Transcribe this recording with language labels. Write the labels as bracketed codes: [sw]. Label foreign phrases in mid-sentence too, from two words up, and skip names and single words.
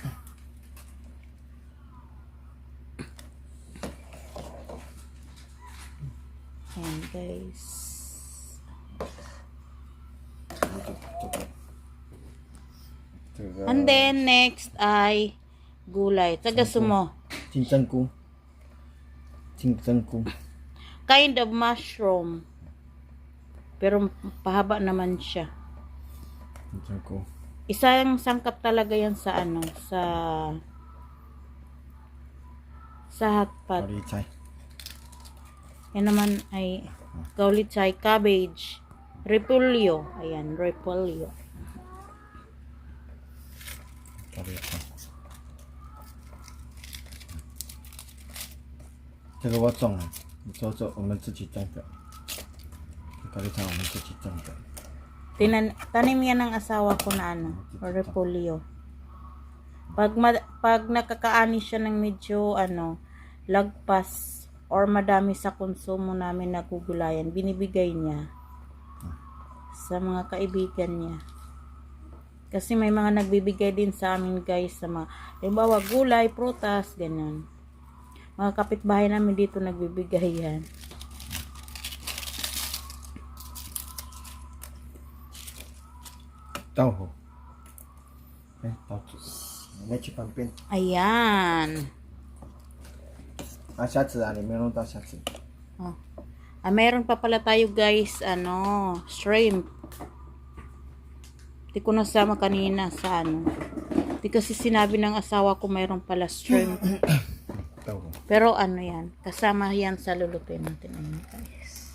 [tl] Yan guys. And then next ay gulay. Taga sumo. Cincangku. [en] Kind of mushroom. [tl] Pero pahaba naman siya. Cincangku. Isang sangkap talaga yan sa sa [en] hot pot. [tl] Yan naman ay gaulichay, cabbage, repolyo. Ayan, repolyo. [zh] 这个我种了，你说我们自己种的，高丽菜我们自己种的。 [tl] Tanim yan ng asawa ko na repolyo. Pag nakakaani siya ng medyo lagpas or madami sa konsumo namin na gugulayan, binibigay niya sa mga kaibigan niya. Kasi may mga nagbibigay din sa amin guys sa mga, halimbawa gulay, prutas, ganyan. Mga kapitbahay namin dito nagbibigay yan. Tauho. Ayan. [zh] 下次你没弄到下次。 [tl] Meron pa pala tayo guys, shrimp. Di ko nasama kanina sa Di kasi sinabi ng asawa ko mayroon pala shrimp. Pero yan, kasama yan sa lulutuin natin guys.